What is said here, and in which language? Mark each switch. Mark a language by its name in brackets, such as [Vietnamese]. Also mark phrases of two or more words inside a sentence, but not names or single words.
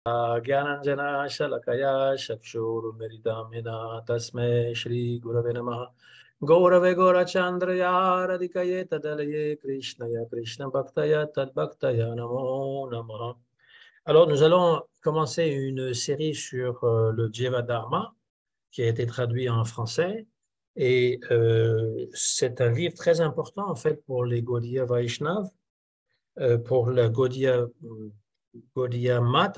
[Sanskrit] Gyananjana Shalakaya Chakshurumiritamina Tasme Shri Gurave Namaha Gaurave Gaurachandraya Radhikaye Tadalaye Krishnaya Krishna Bhaktaya Tad Bhaktaya Namo Namaha. [French] Alors, nous allons commencer une série sur le Jiva Dharma qui a été traduit en français. Et c'est un livre très important en fait pour les Gaudiya Vaishnav, pour le Gaudiya Math.